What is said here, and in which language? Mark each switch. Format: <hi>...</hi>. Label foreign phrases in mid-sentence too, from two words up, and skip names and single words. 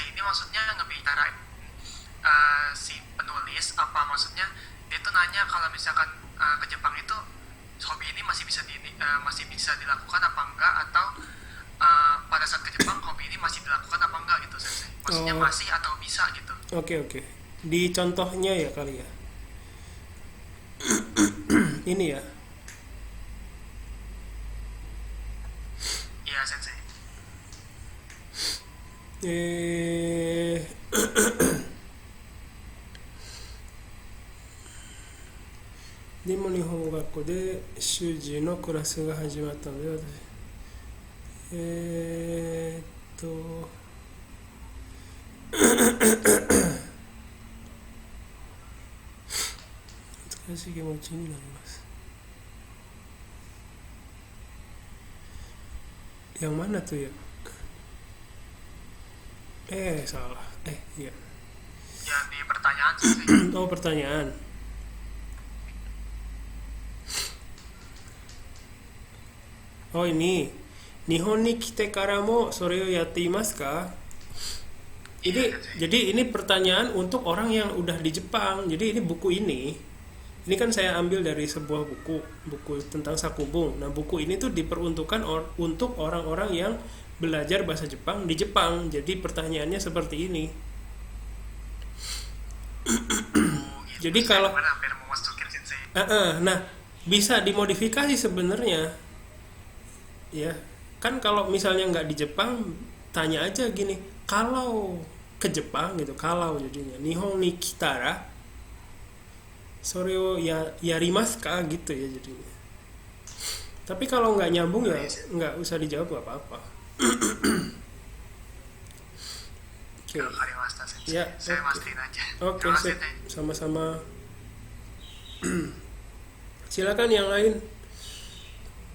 <id>Ini maksudnya ngebicarain si penulis, apa maksudnya dia tuh nanya kalau misalkan ke Jepang itu hobi ini masih bisa dilakukan apa enggak, atau pada saat ke Jepang hobi ini masih dilakukan apa enggak gitu Sensei. Maksudnya Oh. masih atau bisa gitu. Oke. Di contohnya ya kali ya. Ini ya. Iya Sensei.</id> <ja>Eh, でも日本語学校で習字のクラスが始まったので、難しい気持ちになります。</ja> <id>Yang mana tuh ya? Salah. Iya. Yang di pertanyaan Sensei. Oh, pertanyaan. Oh, ini.</id> <ja>日本に来てからもそれをやっていますか?</ja> <id>Jadi ini pertanyaan untuk orang yang udah di Jepang. Jadi ini buku ini kan saya ambil dari sebuah buku tentang Sakubung. Nah, buku ini tuh diperuntukkan untuk orang-orang yang belajar bahasa Jepang di Jepang. Jadi pertanyaannya seperti ini. Gitu. Jadi Saya kalau kemarin hampir mau masukin Sensei. nah, bisa dimodifikasi sebenarnya. Ya, kan kalau misalnya nggak di Jepang, tanya aja gini, kalau ke Jepang gitu, kalau jadinya</id> <ja>日本に来たらそれをやりますか</ja> <id>gitu ya jadinya. Tapi kalau nggak nyambung ya nggak usah dijawab, nggak apa-apa. Oke.</id> <ja>かりました先生.</ja> <id>Ya, Saya oke. mastiin aja. Oke, Terima kasih, sip. Sensei. Sama-sama. Silakan yang lain.</id>